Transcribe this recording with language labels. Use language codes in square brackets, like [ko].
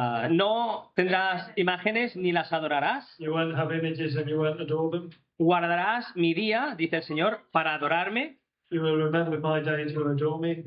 [es] No tendrás imágenes ni las adorarás. [en] You won't have images and you won't adore them. [es] Guardarás mi día, dice el Señor, para adorarme. [en] You will remember my day to adore me.